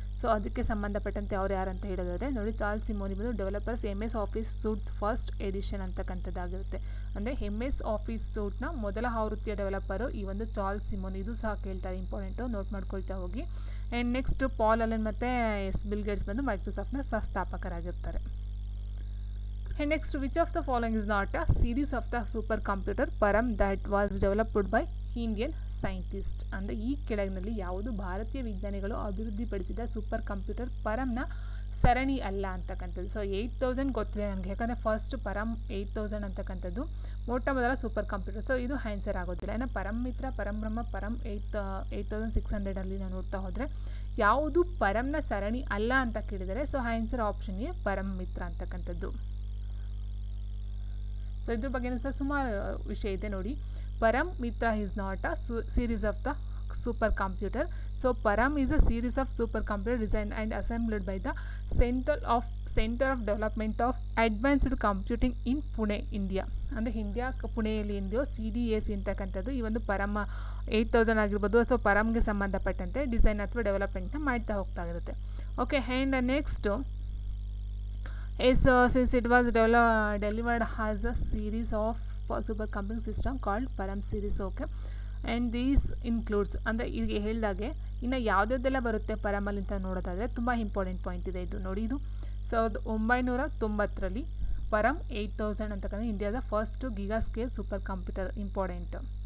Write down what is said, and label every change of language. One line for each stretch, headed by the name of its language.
Kannada: So ಅದಕ್ಕೆ ಸಂಬಂಧಪಟ್ಟಂತೆ ಯಾರು ಅಂತ ಹೇಳಿದ್ರೆ ನೋಡಿ, ಚಾರ್ಲ್ಸ್ ಸಿಮೋನಿ ಬಂದು developers MS office suits first edition ಅಂತಕ್ಕಂಥದ್ದಾಗಿರುತ್ತೆ. ಅಂದರೆ MS ಆಫೀಸ್ ಸೂಟ್ನ ಮೊದಲ ಆವೃತ್ತಿಯ ಡೆವಲಪರು ಈ ಒಂದು ಚಾರ್ಲ್ಸ್ ಸಿಮೋನಿ. ಇದು ಸಹ ಕೇಳ್ತಾರೆ, ಇಂಪಾರ್ಟೆಂಟು, ನೋಟ್ ಮಾಡ್ಕೊಳ್ತಾ ಹೋಗಿ.
English: and next
Kannada: ಪಾಲ್ ಅಲೆನ್ ಮತ್ತು ಬಿಲ್ ಗೇಟ್ಸ್ ಬಂದು ಮೈಕ್ರೋಸಾಫ್ಟ್ನ ಸ್ಥಾಪಕರಾಗಿರ್ತಾರೆ.
English: And next, which of the following is not a series of the supercomputer Param that was developed by Indian scientists?
Kannada: ಅಂದರೆ ಈ ಕೆಳಗಿನಲ್ಲಿ ಯಾವುದು ಭಾರತೀಯ ವಿಜ್ಞಾನಿಗಳು ಅಭಿವೃದ್ಧಿಪಡಿಸಿದ ಸೂಪರ್ ಕಂಪ್ಯೂಟರ್ ಪರಂನ ಸರಣಿ ಅಲ್ಲ ಅಂತಕ್ಕಂಥದ್ದು. ಸೊ 8000 ಗೊತ್ತಿದೆ ನನಗೆ, ಯಾಕಂದರೆ ಫಸ್ಟ್ ಪರಂ 8000 ಅಂತಕ್ಕಂಥದ್ದು ಮೊಟ್ಟ ಮೊದಲ ಸೂಪರ್ ಕಂಪ್ಯೂಟರ್. ಸೊ ಇದು ಆನ್ಸರ್ ಆಗೋದಿಲ್ಲ. ಇನ್ನು ಪರಂ ಮಿತ್ರ, ಪರಂ ಬ್ರಹ್ಮ, ಪರಂ 8600 ನಾವು ನೋಡ್ತಾ ಹೋದರೆ ಯಾವುದು ಪರಂನ ಸರಣಿ ಅಲ್ಲ ಅಂತ ಕೇಳಿದರೆ ಸೊ ಆನ್ಸರ್ ಆಪ್ಷನ್ ಎ ಪರಂ ಮಿತ್ರ ಅಂತಕ್ಕಂಥದ್ದು. ಸೊ ಇದ್ರ ಬಗ್ಗೆ ಸಹ ಸುಮಾರು ವಿಷಯ ಇದೆ ನೋಡಿ. ಪರಂ ಮಿತ್ರ
English: Is not a series of the super computer. So Param is a series of super computer design and assembled by the centre of development of advanced computing in Pune, India.
Kannada: ಅಂದರೆ India ಪುಣೆಯಲ್ಲಿ ಇದೆಯೋ CDAC ಅಂತಕ್ಕಂಥದ್ದು ಈ ಒಂದು ಪರಂ 8000 ಆಗಿರ್ಬೋದು ಅಥವಾ ಪರಂಗೆ ಸಂಬಂಧಪಟ್ಟಂತೆ design ಅಥವಾ ಡೆವಲಪ್ಮೆಂಟ್ನ ಮಾಡ್ತಾ ಹೋಗ್ತಾ ಇರುತ್ತೆ.
English: Okay, and next since it was delivered as a series of supercomputing system called Param series. Okay, and these includes
Kannada: ಅಂದರೆ ಈಗ ಹೇಳಿದಾಗೆ ಇನ್ನು ಯಾವುದೆಲ್ಲ ಬರುತ್ತೆ ಪರಮಲ್ಲಿ ಅಂತ ನೋಡೋದಾದರೆ ತುಂಬ ಇಂಪಾರ್ಟೆಂಟ್ ಪಾಯಿಂಟ್ ಇದೆ ಇದು ನೋಡಿ. ಇದು 1990ರಲ್ಲಿ ಪರಂ 8000 ಅಂತಕ್ಕಂಥ ಇಂಡಿಯಾದ first giga scale super computer, important.